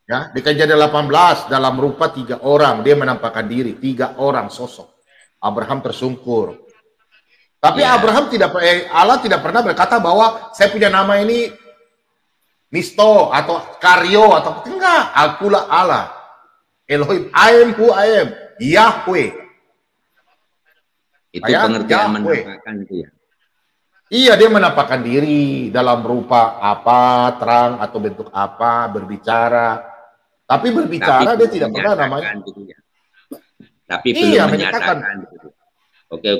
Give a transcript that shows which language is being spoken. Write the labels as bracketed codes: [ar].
[id] Ya, di Kejadian 18 dalam rupa 3 orang dia menampakkan diri, 3 orang sosok. Abraham tersungkur. Tapi Abraham Allah tidak pernah berkata bahwa saya punya nama ini Misto atau Karyo atau enggak. Akulah Allah. [en] Elohim, I am who I am, Yahweh. [id] Itu pengertian menampakkan itu ya? Iya, dia menampakkan diri dalam rupa apa, terang atau bentuk apa, berbicara. Tapi berbicara dia tidak pernah namanya. Gitu ya. Tapi belum menyatakan. Gitu. Oke.